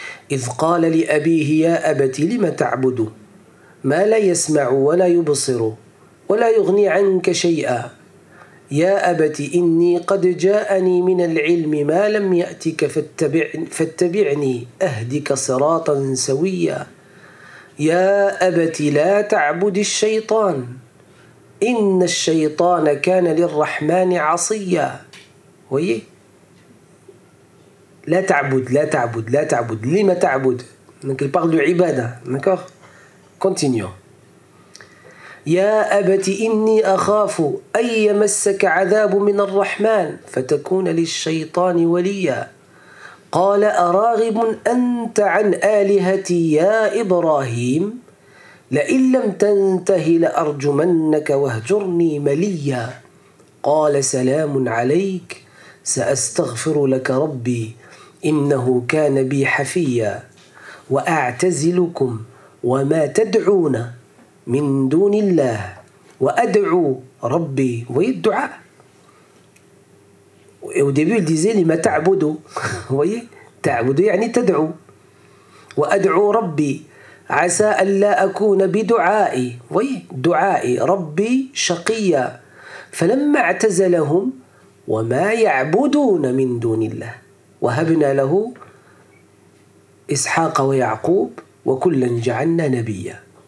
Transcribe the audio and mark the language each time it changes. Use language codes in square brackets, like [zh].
[ar] إذ قال لأبيه يا أبت لم تعبد ما لا يسمع ولا يبصر ولا يغني عنك شيئا يا أبت إني قد جاءني من العلم ما لم يأتك فاتبعني أهدك صراطا سويا يا أبت لا تعبد الشيطان إن الشيطان كان للرحمن عصيا. [fr] voyez, [ar] لا تعبد لا تعبد لا تعبد. لما تعبد؟ [fr] donc il parle de ibada, d'accord. Continuons. [ar] يا أبت إني أخاف أن يمسك عذاب من الرحمن فتكون للشيطان وليا قال أراغب أنت عن آلهتي يا إبراهيم لئن لم تنته لأرجمنك واهجرني مليا قال سلام عليك سأستغفر لك ربي إنه كان بي حفيا وأعتزلكم وما تدعون من دون الله وأدعو ربي. [fr] Vous voyez le dua. Et au début il disait [ar] لما تعبدوا. [fr] Vous voyez, [ar] تعبدوا يعني تدعو. وأدعو ربي عسى ألا أكون بدعائي. [fr] Vous voyez, [ar] دعائي ربي شقيا فلما اعتزلهم وما يعبدون من دون الله وهبنا له إسحاق ويعقوب وكلا جعلنا نبيا.